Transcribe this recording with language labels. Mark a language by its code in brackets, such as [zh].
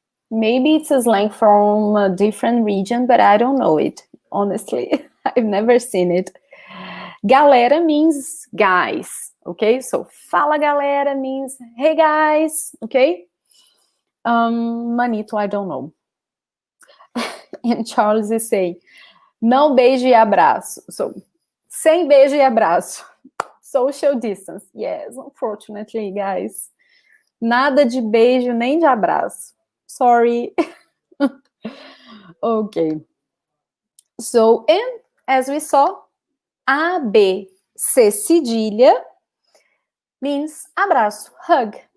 [en] Maybe it's a slang from a different region, but I don't know it, honestly. I've never seen it. Galera means guys, okay? So [pt] fala galera [en] means hey guys, okay? Manito, I don't know. And Charles is saying, [pt] não beijo e abraço. So, sem beijo e abraço. [en] Social distance. Yes, unfortunately, guys. [pt] Nada de beijo nem de abraço. [en] Sorry. Okay. So, and as we saw, A, B, C cedilha means abraço, hug.